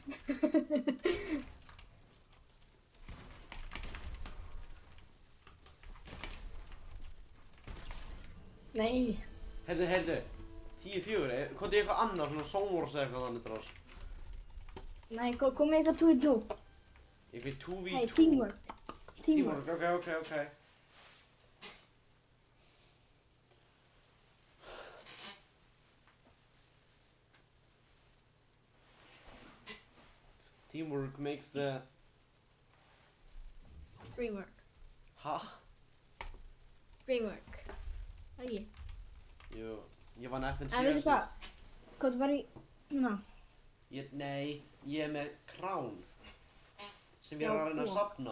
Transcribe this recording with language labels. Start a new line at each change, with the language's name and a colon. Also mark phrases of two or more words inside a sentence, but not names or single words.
Icelandic: Nei! Heyrðu. 10-4, komdu ég eitthvað annað, svona Songwars eða eitthvað þannig drás. Nei, komið eitthvað 2v2. Eitthvað 2v2.
English: Hey, teamwork. Teamwork, ok. Teamwork makes the... Dreamwork.
Icelandic: Ha? Dreamwork. Ægi. Jú, ég vann FNC. En veistu hvað? Hvað var í... Hérna? Nei, ég er með krán. Sem ég er að reyna að safna.